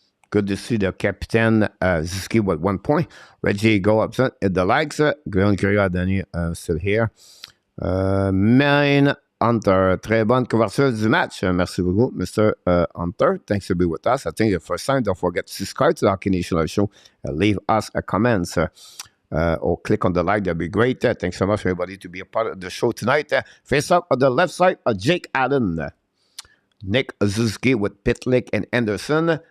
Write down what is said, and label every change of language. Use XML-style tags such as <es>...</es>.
<en>Good to see the captain Ziski with 1 point. Reggie go upset at the likes. Grenier, DANY still here.</en> <fr>Main Hunter, très bonne couverture du match. Merci beaucoup, Mr. Hunter.</fr> <en>Thanks for being with us. I think the first time, don't forget to subscribe to the Hockey Nation Show. Leave us a comment or click on the like. That'd be great. Thanks so much, everybody, to be a part of the show tonight. Face up on the left side of Jake Allen. Nick Suzuki with Pitlick and Anderson.</en>